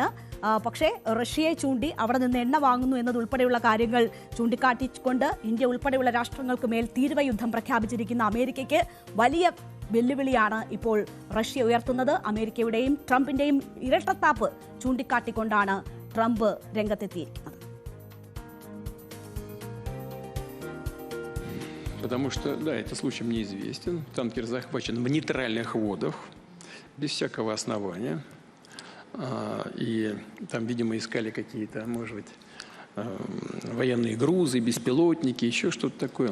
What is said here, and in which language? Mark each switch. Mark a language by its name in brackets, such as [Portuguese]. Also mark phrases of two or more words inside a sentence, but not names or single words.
[Malayalam] പക്ഷേ റഷ്യയെ ചൂണ്ടി അവിടെ നിന്ന് എണ്ണ വാങ്ങുന്നു എന്നതുൾപ്പെടെയുള്ള കാര്യങ്ങൾ ചൂണ്ടിക്കാട്ടിക്കൊണ്ട് ഇന്ത്യ ഉൾപ്പെടെയുള്ള രാഷ്ട്രങ്ങൾക്ക് മേൽ തീവ്ര യുദ്ധം പ്രഖ്യാപിച്ചിരിക്കുന്ന അമേരിക്കയ്ക്ക് വലിയ വെല്ലുവിളിയാണ് ഇപ്പോൾ റഷ്യ ഉയർത്തുന്നത്. അമേരിക്കയുടെയും ട്രംപിന്റെയും ഇരട്ടത്താപ്പ് ചൂണ്ടിക്കാട്ടിക്കൊണ്ടാണ് ട്രംപ് രംഗത്തെത്തിയിരിക്കുന്നത്. [Russian] Потому что, да, этот случай мне известен. Танкер захвачен в нейтральных водах, без всякого основания. И там, видимо, искали какие-то, может быть, военные грузы, беспилотники, еще что-то такое.